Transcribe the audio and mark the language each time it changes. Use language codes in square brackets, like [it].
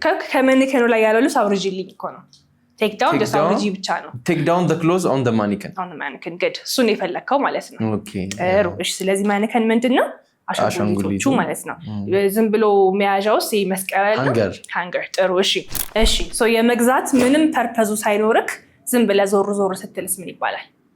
[am] ከማኒከኑ ላይ ያለው ልብስ አውርጂልኝ እኮ ነው። [en] take down just [am] አውርጂ ብቻ ነው። [en] take down the clothes on the mannequin [am] good እሱን የፈለከው ማለት ነው። ኦኬ እሺ ስለዚህ ማኒከን ምንድነው? አሻንጉሊቶቹ ማለት ነው። ዝም ብሎ መያዣውስ መስቀያ ያለው ሃንገር። ጥሩ እሺ ሶ የመግዛት ምንም ፐርፐዙ ሳይኖርክ ዝም ብለህ ዞር ስትልስ ምን ይባላል?